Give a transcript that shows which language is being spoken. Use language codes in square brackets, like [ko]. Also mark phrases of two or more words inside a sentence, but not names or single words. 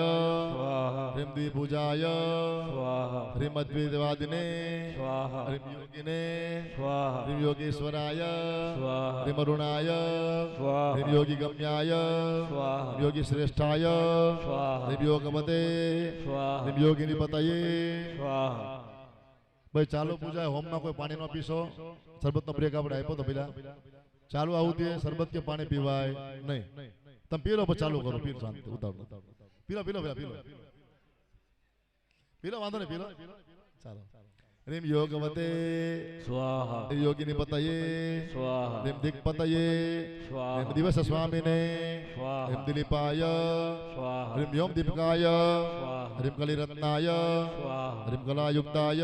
[sa] ह्रीं द्विभुजाय ह्रीं अद्वैतवादिने ह्रीं योगिने ह्रीं योगेश्वराय ह्रीं अरुणाय ह्रीं योगिगम्याय ह्रीं योगिश्रेष्ठाय ह्रीं योगमते ह्रीं योगिनीपतये [gu] ભાઈ ચાલુ પૂજા હોમ માં કોઈ પાણી ન પીશો શરબત નો બ્રેક આપણે આપ્યો તો પેલા ચાલુ આવું દે શરબત કે પાણી પીવાય નહીં તમે પી લો પછી ચાલુ કરો પીર શાંતિ ઉતાવળ પીલો પીલો પીલો પીલો વાંધો નહીં પીલો ચાલો [sa] ह्रीं योगवते स्वाहा ह्रीं योगिनीपतये स्वाहा ह्रीं दिक्पतये स्वाहा ह्रीं दिवसस्वामिने स्वाहा ह्रीं दिलीपाय स्वाहा ह्रीं व्योमदीपकाय स्वाहा ह्रीं कलिरत्नाय स्वाहा ह्रीं कलायुक्ताय